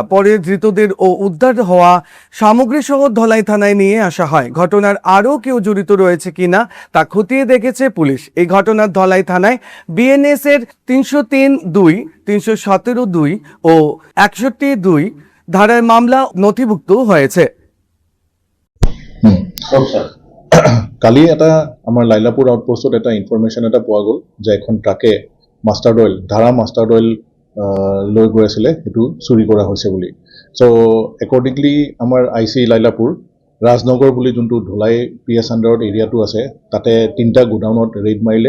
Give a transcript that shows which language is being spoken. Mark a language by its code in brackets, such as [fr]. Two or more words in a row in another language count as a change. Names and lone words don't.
[bn] পরে ধৃতদের ও উদ্ধার হওয়া সামগ্রী সহ ধলাই থানায় নিয়ে আসা হয়। ঘটনার আরও কেউ জড়িত রয়েছে কিনা তা খতিয়ে দেখেছে পুলিশ। এই ঘটনার ধলাই থানায় BNS এর 303(2), 317(2) ও 61(2) ধারায় মামলা নথিভুক্ত হয়েছে। [as] কালি এটা আমাৰ লাইলাপুৰ আউটপোষ্টত এটা ইনফৰমেশ্যন এটা পোৱা গ'ল যে এখন ট্ৰাকে [en] mustard oil [as] ধাৰা [en] mustard oil [as] লৈ গৈ আছিলে, সেইটো চুৰি কৰা হৈছে বুলি। [en] so accordingly [as] আমাৰ IC লাইলাপুৰ ৰাজনগৰ বুলি যোনটো ধলাই PS আণ্ডাৰত এৰিয়াটো আছে, তাতে 3টা গোডাউনত ৰেইড মাৰিলে।